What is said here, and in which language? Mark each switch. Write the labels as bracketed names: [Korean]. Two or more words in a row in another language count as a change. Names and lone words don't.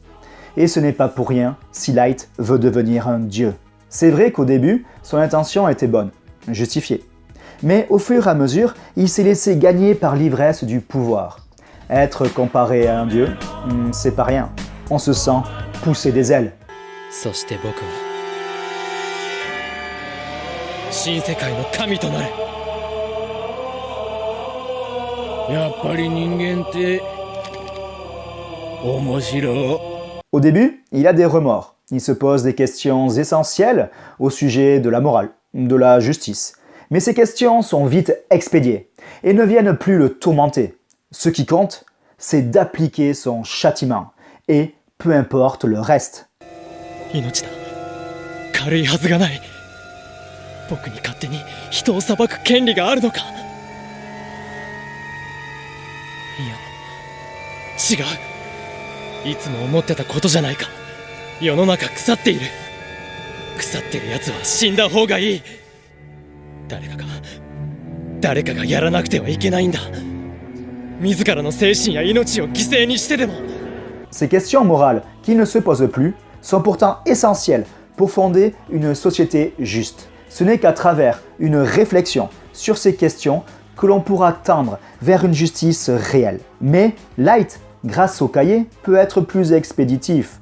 [French] Et ce n'est pas pour rien si Light veut devenir un dieu. C'est vrai qu'au début, son intention était bonne, justifiée. Mais au fur et à mesure, il s'est laissé gagner par l'ivresse du pouvoir. Être comparé à un dieu, c'est pas rien. On se sent pousser des ailes. [Japanese] そして僕は新世界の神となる。やっぱり人間って面白い。 [French] Au début, il a des remords. Il se pose des questions essentielles au sujet de la morale, de la justice. Mais ces questions sont vite expédiées et ne viennent plus le tourmenter. Ce qui compte, c'est d'appliquer son châtiment, et peu importe le reste. [Japanese] 命だ。軽いはずがない。僕に勝手に人を裁く権利があるのか。いや、違う。いつも思ってたことじゃないか。世の中腐っている。腐ってる奴は死んだ方がいい。誰かがやらなくてはいけないんだ。自らの精神や命を犠牲にしてでも。 [French] Ces questions morales qui ne se posent plus sont pourtant essentielles pour fonder une société juste. Ce n'est qu'à travers une réflexion sur ces questions que l'on pourra tendre vers une justice réelle. Mais Light, grâce au cahier, peut être plus expéditif.